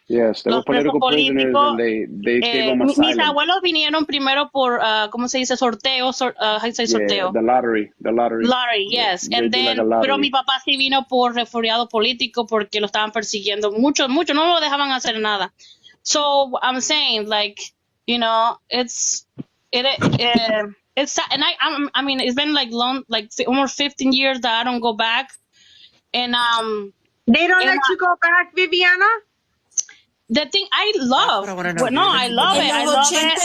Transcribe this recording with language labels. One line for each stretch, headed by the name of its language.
English: Yes, they were political prisoners and they gave them asylum.
Spanish: Mis abuelos vinieron primero por, ¿cómo se dice? Sorteo. Sorteo.
English: The lottery. Lottery, yes. And then,
Spanish: pero mi papá sí vino por refugiado político porque lo estaban persiguiendo mucho, no lo dejaban hacer nada.
English: So, I'm saying, like, you know, it's sad. And I mean, it's been like almost 15 years that I don't go back. And, they don't let you go back, Viviana? The thing I love. I love it. I love it.